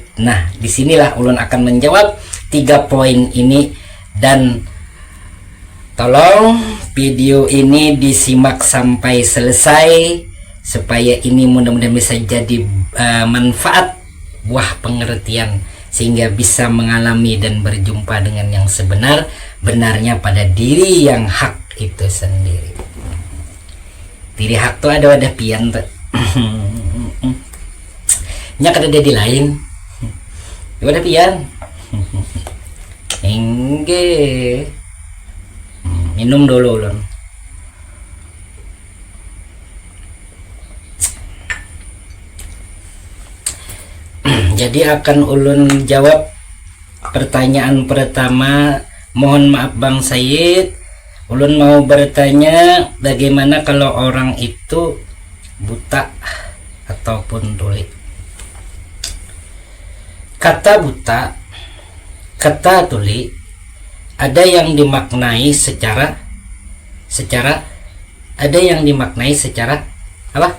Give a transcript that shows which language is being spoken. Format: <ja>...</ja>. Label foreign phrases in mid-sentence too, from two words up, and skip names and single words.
<id>Nah, disinilah ulun akan menjawab 3 poin ini, dan tolong video ini disimak sampai selesai supaya ini mudah-mudahan bisa jadi manfaat, buah pengertian, sehingga bisa mengalami dan berjumpa dengan yang sebenar-benarnya pada diri yang hak itu sendiri.</id> <bjn>Diri hak tuh ada pian tuh. Nya kada ada di lain. Ada pian. Engge. Minum dulu ulun.</bjn> <id>Jadi akan ulun jawab pertanyaan pertama. Mohon maaf Bang Said, ulun mau bertanya, bagaimana kalau orang itu buta ataupun tuli? Kata buta, kata tuli ada yang dimaknai secara ada yang dimaknai secara apa?</id>